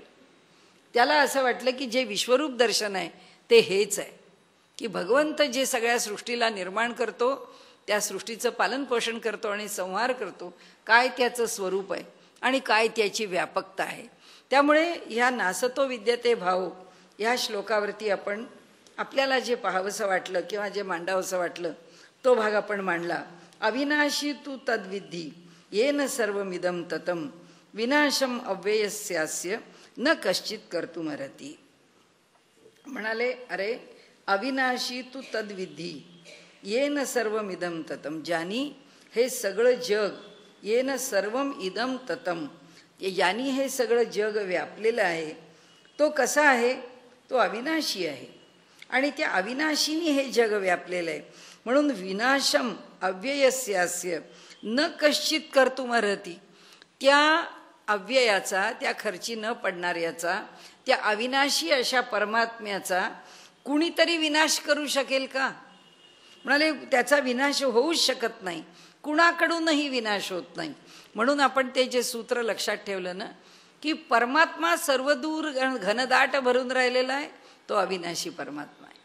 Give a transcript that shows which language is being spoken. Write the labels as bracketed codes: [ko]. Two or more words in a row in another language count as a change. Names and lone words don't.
[mr] त्याला असं वाटलं की जे विश्वरूप दर्शन आहे ते हेच आहे की भगवंत जे सगळ्या सृष्टीला निर्माण करतो, त्या सृष्टीचं पालनपोषण करतो आणि संहार करतो, काय त्याचं स्वरूप आहे आणि काय त्याची व्यापकता आहे. त्यामुळे ह्या [sa] नासतो विद्यते भाव [mr] ह्या श्लोकावरती आपण आपल्याला जे पाहावंसं वाटलं किंवा जे मांडावंसं वाटलं तो भाग आपण मांडला. [sa] अविनाशी तू तद्विधी येन सर्वमिदं ततं विनाशम अव्ययस्यास्य न कश्चित कर्तुमर्हति. [mr] म्हणाले अरे [sa] अविनाशी तू तद्विधी येन सर्वमिदं ततं, [mr] ज्यानी हे सगळं जग, [sa] येन सर्वम इदं ततं, [mr] यानी हे सगळं जग व्यापलेलं आहे, तो कसा आहे? तो अविनाशी आहे आणि त्या अविनाशीनी हे जग व्यापलेलं आहे. [sa] म्हणून विनाशम अव्ययस्यास्य न कश्चित कर्तुमर्हति, [mr] त्या अव्ययाचा, त्या खर्ची न पडणाऱ्याचा, त्या अविनाशी अशा परमात्म्याचा कुणीतरी विनाश करू शकेल का? म्हणाले त्याचा विनाश होऊच शकत नाही, कुणाकडूनही विनाश होत नाही. म्हणून आपण ते जे सूत्र लक्षात ठेवलं ना की परमात्मा सर्वदूर घनदाट भरून राहिलेला आहे, तो अविनाशी परमात्मा आहे.